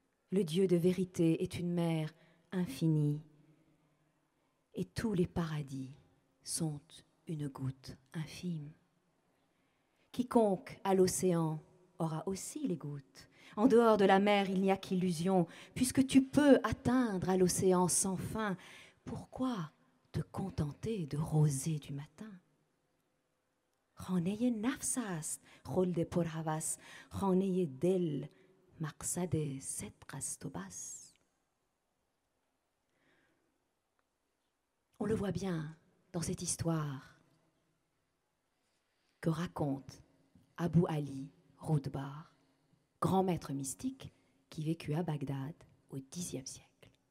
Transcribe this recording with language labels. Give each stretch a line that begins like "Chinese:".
French: Le Dieu de vérité est une mer infinie, et tous les paradis sont une goutte infime. Quiconque à l'océan aura aussi les gouttes. En dehors de la mer, il n'y a qu'illusion, puisque tu peux atteindre à l'océan sans fin. Pourquoi te contenter de rosée du matin?
Persian: خانه نفس است خلد پرهوس خانه دل مقصد صدق است و بس.
French: On le voit bien dans cette histoire que raconte Abu Ali Roudbar, grand maître mystique qui vécut à Bagdad au Xe siècle.